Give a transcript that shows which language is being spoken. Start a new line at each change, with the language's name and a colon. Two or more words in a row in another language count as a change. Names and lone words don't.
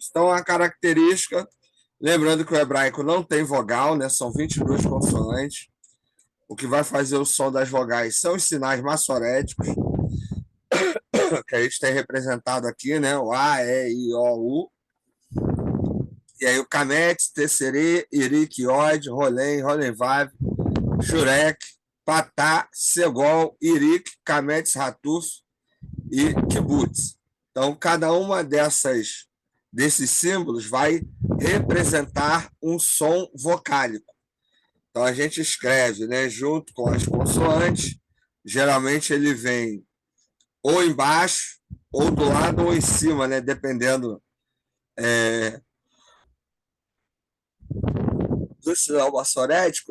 Portuguese: Então, a característica, lembrando que o hebraico não tem vogal, né? São 22 consoantes. O que vai fazer o som das vogais são os sinais maçoréticos, que a gente tem representado aqui, né? O A, E, I, O, U. E aí o Kamet, Tessere, Irik, Iod, Rolem, Rolemvav, Jurek, Patá, Segol, Irik, Kamet, Ratuf e Kibbutz. Então, cada uma desses símbolos vai representar um som vocálico. Então, a gente escreve, né, junto com as consoantes. Geralmente, ele vem ou embaixo, ou do lado, ou em cima, né, dependendo do sinal maçorético.